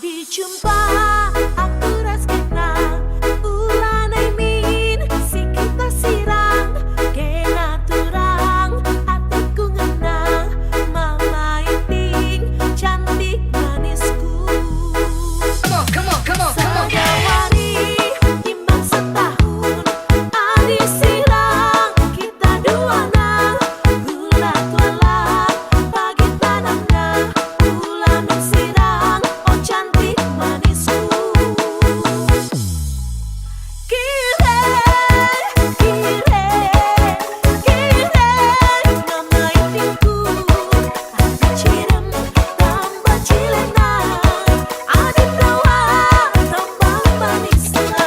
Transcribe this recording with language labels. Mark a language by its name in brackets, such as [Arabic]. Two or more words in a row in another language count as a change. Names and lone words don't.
[Batak Karo] Jumpa aku ras kenal ulanai min si kita sirang kena turang hatiku ngena mama iting cantik manisku. [English] Come on, come on. [Batak Karo] Sagawari timbang setahun adi sirang kita duana gula tuala pagi tanamnya ulan sirang oh cantik manisku. Kire mama itingku ada cirem tambah cilenang adi tawa tambah manisnya.